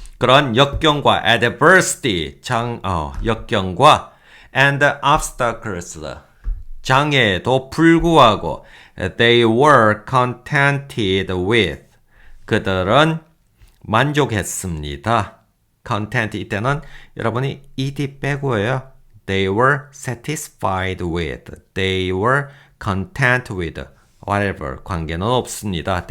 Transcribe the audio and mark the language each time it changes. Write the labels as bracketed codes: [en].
[ko] 그런 역경과 adversity 역경과 and obstacles 장애에도 불구하고 [en] they were contented with [ko] 그들은 만족했습니다. content 이때는 여러분이 ed 빼고요. [en] They were satisfied with. They were content with. [ko] whatever 관계는 없습니다.